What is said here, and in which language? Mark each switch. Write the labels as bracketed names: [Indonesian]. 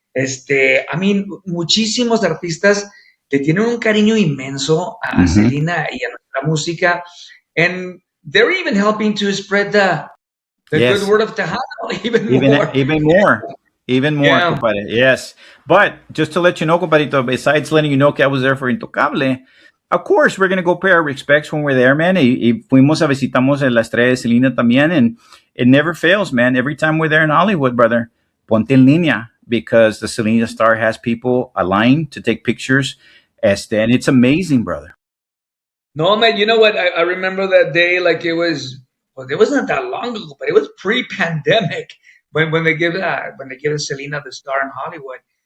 [English] I mean, [Spanish] muchísimos artistas le tienen un cariño inmenso a Selena y a nuestra música, [English] and they're even helping to spread the good word of Tejano even more. Yeah. Compadre. Yes. But just to let you know, compadrito, besides letting you know que I was there for Intocable, of course, we're going to go pay our respects when we're there, man. [Spanish] Y fuimos a visitamos la estrella de Selena también, [English] and it never fails, man. Every time we're there in Hollywood, brother, [Spanish] ponte en línea, [English] because the Selena star has people aligned to take pictures. And it's amazing, brother. No, man, you know what? I remember that day like it wasn't that long ago, but it was pre-pandemic when they give Selena the star in Hollywood.